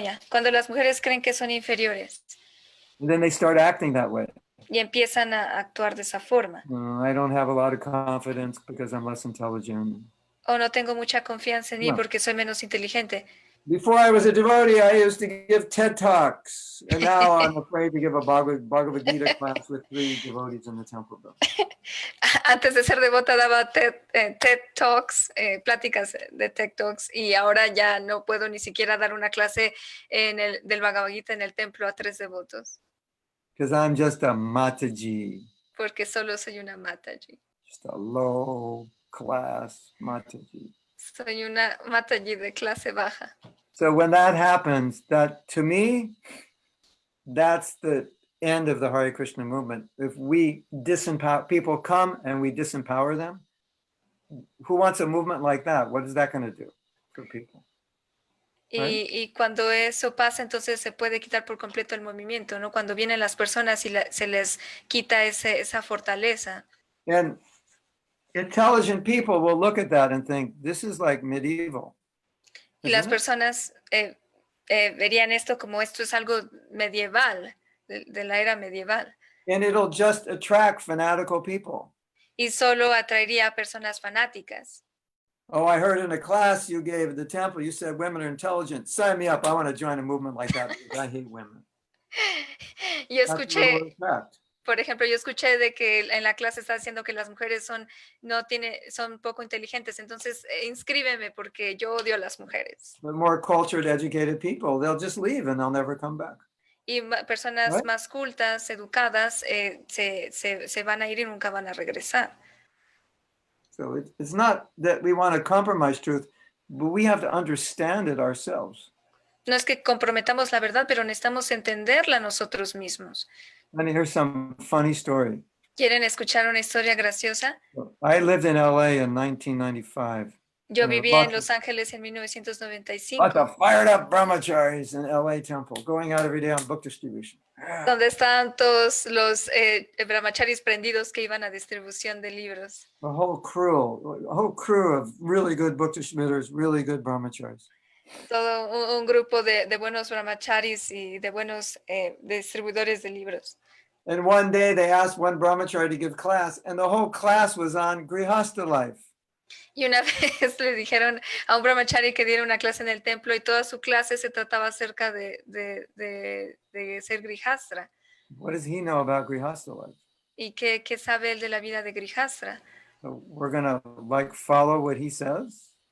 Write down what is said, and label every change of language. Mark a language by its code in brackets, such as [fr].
[es] cuando las mujeres creen que son inferiores. [en] and then they start acting that way. [es] Y empiezan a actuar de esa forma. [en] I don't have a lot of confidence because I'm less intelligent. [es] O no tengo mucha confianza en mí No. porque soy menos inteligente. [en] Before I was a devotee, I used to give TED Talks, and now I'm afraid to give a Bhagavad Gita class with 3 devotees in the temple building. [es] Antes de ser devota daba TED Talks, pláticas de TED Talks, y ahora ya no puedo ni siquiera dar una clase del Bhagavad Gita en el templo a 3 devotos. [en] Because I'm just a Mataji, [es] Porque solo soy una Mataji. [en] just a low class Mataji. [es] Soy una Mataji de clase baja. [en] So when that happens, that to me, that's the end of the Hare Krishna movement. If we disempower, people come and we disempower them, who wants a movement like that? What is that going to do for people? [es] Y cuando eso pasa, entonces se puede quitar por completo el movimiento, ¿no? Cuando vienen las personas y se les quita esa fortaleza. [en] And intelligent people will look at that and think, this is like medieval. [es] Y las personas verían esto como esto es algo medieval, de la era medieval. [en] And it'll just attract fanatical people. [es] Y solo atraería a personas fanáticas. [en] Oh, I heard in a class you gave at the temple, you said women are intelligent. Sign me up. I want to join a movement like that because I hate women. [es] Yo escuché, por ejemplo, de que en la clase está diciendo que las mujeres son poco inteligentes. Entonces, inscríbeme porque yo odio a las mujeres. [en] The more cultured, educated people, they'll just leave and they'll never come back. [es] Y personas más cultas, educadas, se van a ir y nunca van a regresar. [en] So it's not that we want to compromise truth, but we have to understand it ourselves. [es] No es que comprometamos la verdad, pero necesitamos entenderla nosotros mismos. [en] Let me hear some funny story. [es] ¿Quieren escuchar una historia graciosa? [en] I lived in LA in 1995. [es] Yo viví en Los Ángeles en 1995. [en] Lots of fired up brahmacharis in LA temple, going out every day on book distribution. [es] Donde estaban todos los brahmacharis prendidos que iban a distribución de libros. [en] A whole crew of really good book distributors, really good brahmacharis. [es] Todo un grupo de buenos brahmacharis y de buenos distribuidores de libros. [en] And one day they asked one brahmachari to give class, and the whole class was on Grihastha life. [es] Y una vez le dijeron a un brahmachari que diera una clase en el templo y toda su clase se trataba acerca de ser grihastra. [en] What does he know about Grihastha life? [es] ¿Y qué sabe él de la vida de grihastra? [en] So we're going to follow what he says.